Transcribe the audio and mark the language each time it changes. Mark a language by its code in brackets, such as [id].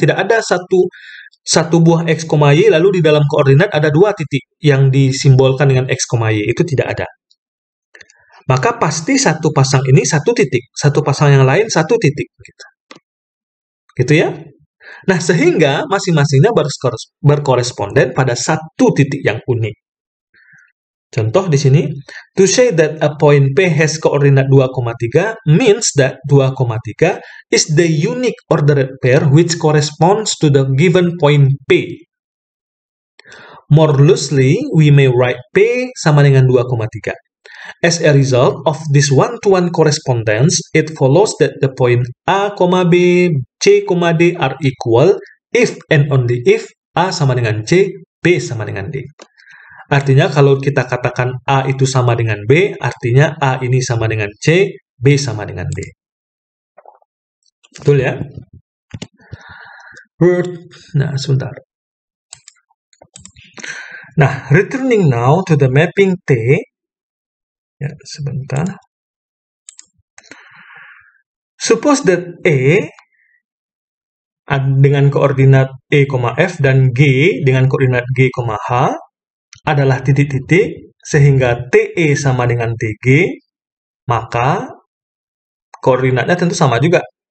[id] Tidak ada satu buah X, Y, lalu di dalam koordinat ada dua titik yang disimbolkan dengan X, Y. Itu tidak ada. Maka pasti satu pasang ini satu titik, satu pasang yang lain satu titik. Gitu ya. Nah, sehingga masing-masingnya berkoresponden pada satu titik yang unik. [en] Contoh di sini, to say that a point P has koordinat 2,3 means that 2,3 is the unique ordered pair which corresponds to the given point P. More loosely, we may write P [id] sama dengan [en] 2,3. As a result of this one-to-one correspondence, it follows that the point A, B, C, D are equal if and only if [id] A sama dengan C, B sama dengan D. Artinya kalau kita katakan A itu sama dengan B, artinya A ini sama dengan C, B sama dengan D. Betul ya? Nah, sebentar. [en] Nah, returning now to the mapping T. [id] Ya, sebentar. [en] Suppose that [id] E dengan koordinat E, F dan G dengan koordinat G, H adalah titik-titik, sehingga TE sama dengan TG, maka koordinatnya tentu sama juga.